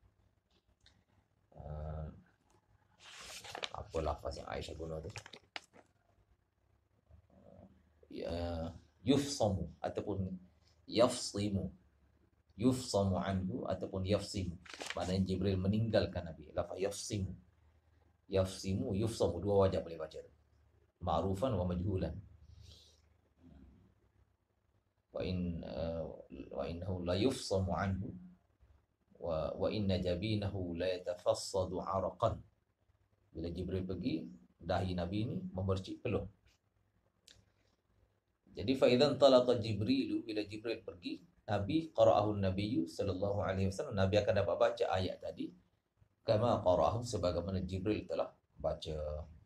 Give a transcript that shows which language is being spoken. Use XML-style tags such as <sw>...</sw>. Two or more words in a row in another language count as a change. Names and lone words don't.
<ms>Apa lafaz yang Aisyah guna tu?</ms> <ar>Yufsamu ataupun yafsimu. يفصم عنه</ar> <ms>ataupun yafsimu. Maknanya Jibril meninggalkan Nabi. Lafaz yafsimu. Yafsimu, yufsamu, dua wajah boleh baca.</ms> <ar>معروفا ومجهولا. وإنه ليفصم عنه وإن جبينه ليتفصد عرقا.</ar> <ms>Bila Jibril pergi, dahi Nabi ini memercik peluh. Jadi</ms> <ar>فإذا انطلق</ar> <ms>Jibril, bila Jibril pergi, Nabi qara'ahu Nabi</ms> <ar>صلى الله عليه وسلم,</ar> <ms>Nabi akan dapat baca ayat tadi</ms> <ar>كما قرأه,</ar> <ms>sebagaimana Jibril telah baca.</ms>